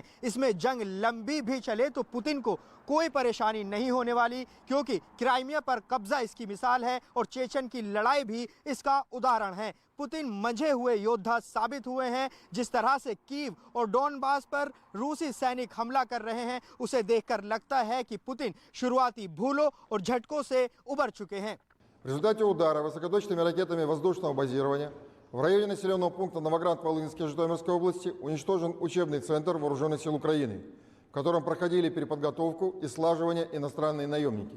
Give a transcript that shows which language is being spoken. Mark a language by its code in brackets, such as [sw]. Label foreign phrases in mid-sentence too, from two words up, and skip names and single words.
[hi] इसमें जंग लंबी भी चले तो पुतिन को कोई परेशानी नहीं होने वाली, क्योंकि क्राइमिया पर कब्जा इसकी मिसाल है और चेचन की लड़ाई भी इसका उदाहरण है। पुतिन मंझे हुए योद्धा साबित हुए हैं। जिस तरह से कीव और डॉनबास पर रूसी सैनिक हमला कर रहे हैं, उसे देखकर लगता है कि पुतिन शुरुआती भूलों और झटकों से उबर चुके हैं। [ru] В результате удара высокоточными ракетами воздушного базирования в районе населенного пункта Новоград-Волынский Житомирской области уничтожен учебный центр Вооруженных сил Украины, в котором проходили переподготовку и слаживание иностранные наемники.